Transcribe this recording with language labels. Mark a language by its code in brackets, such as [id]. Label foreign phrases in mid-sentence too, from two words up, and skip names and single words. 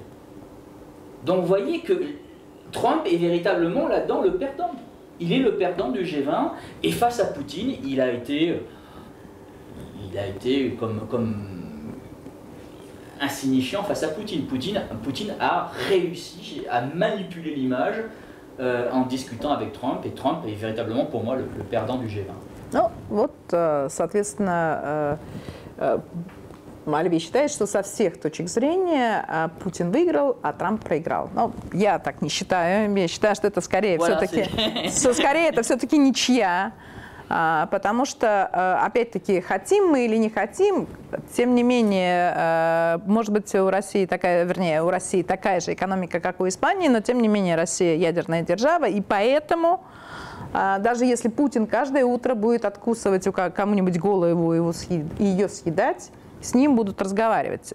[fr] Donc vous voyez que Trump est véritablement là-dedans le perdant. Il est le perdant du G20 et face à Poutine, il a été comme insignifiant face à Poutine. Poutine a réussi à manipuler l'image en discutant avec Trump et Trump est véritablement pour moi le perdant du G20. [ru] Ну вот, соответственно, Альбий считает, что со всех точек зрения Путин выиграл, а Трамп проиграл. Ну, я так не считаю. Я считаю, что это скорее все-таки ничья. Потому что, опять-таки, хотим мы или не хотим, тем не менее, может быть, у России такая же экономика, как у Испании, но тем не менее Россия ядерная держава, и поэтому даже если Путин каждое утро будет откусывать кому-нибудь голову и ее съедать, с ним будут разговаривать.